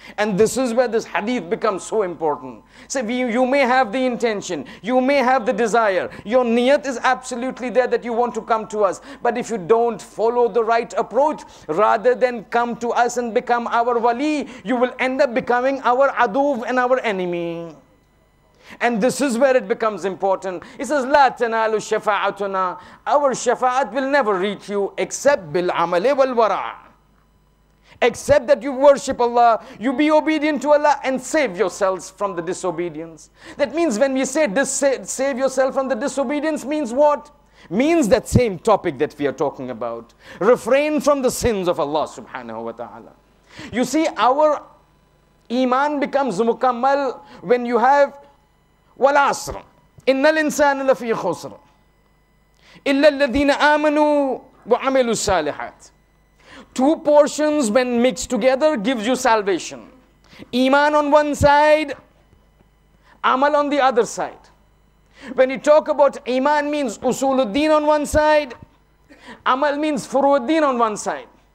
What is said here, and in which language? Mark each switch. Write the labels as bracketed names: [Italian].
[English] And this is where this hadith becomes so important. So you may have the intention, you may have the desire, your niyat is absolutely there that you want to come to us. But if you don't follow the right approach, rather than come to us and become our wali, you will end up becoming our aduv and our enemy. And this is where it becomes important. He says, [Arabic] لا تنالوا شفاعتنا. [English] Our shafa'at will never reach you except [Arabic] بالعمل والورع. [English] Except that you worship Allah, you be obedient to Allah and save yourselves from the disobedience. That means when we say save yourself from the disobedience means what? Means that same topic that we are talking about. Refrain from the sins of Allah subhanahu wa ta'ala. You see, our iman becomes mukammal when you have [Arabic] وَالْعَصْرِ إِنَّ الْإِنسَانَ لَفِي خُسْرٍ إِلَّا الَّذِينَ آمَنُوا وَعَمِلُوا الصَّالِحَاتِ. [English] Two portions when mixed together gives you salvation. Iman on one side, amal on the other side. When you talk about iman means usuluddin on one side, amal means furuddin on one side.